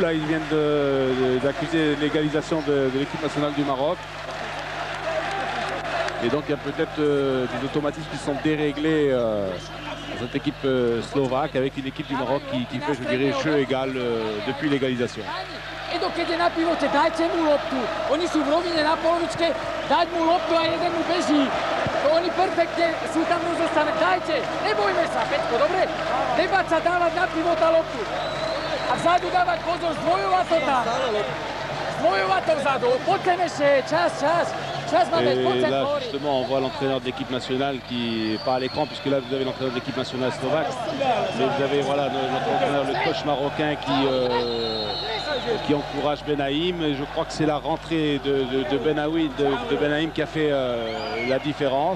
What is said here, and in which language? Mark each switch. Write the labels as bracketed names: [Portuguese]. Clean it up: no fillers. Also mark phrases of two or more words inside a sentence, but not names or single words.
[French] Là, ils viennent d'accuser l'égalisation de l'équipe nationale du Maroc. Et donc, il y a peut-être des automatismes qui sont déréglés dans cette équipe slovaque, avec une équipe du Maroc qui fait, je dirais, jeu égal depuis l'égalisation. [Slovak] I dok ide na pivote, dajte mu loptu. Oni sú v rovine na polovičke, dať mu loptu a jeden mu beží. Oni perfektne sú tam rozostané. Dajte, nebojme sa, Peťko, dobre? Nebať sa dávať na pivota loptu. A vzadu dávať pozor, zdvojovať to tam. Zdvojovať to vzadu, poďme ešte, čas. [French] Et là, justement, on voit l'entraîneur de l'équipe nationale qui, pas à l'écran, puisque là, vous avez l'entraîneur de l'équipe nationale slovaque, mais vous avez voilà, notre entraîneur, le coach marocain qui encourage Benaïm. Et je crois que c'est la rentrée de Benaïm qui a fait la différence.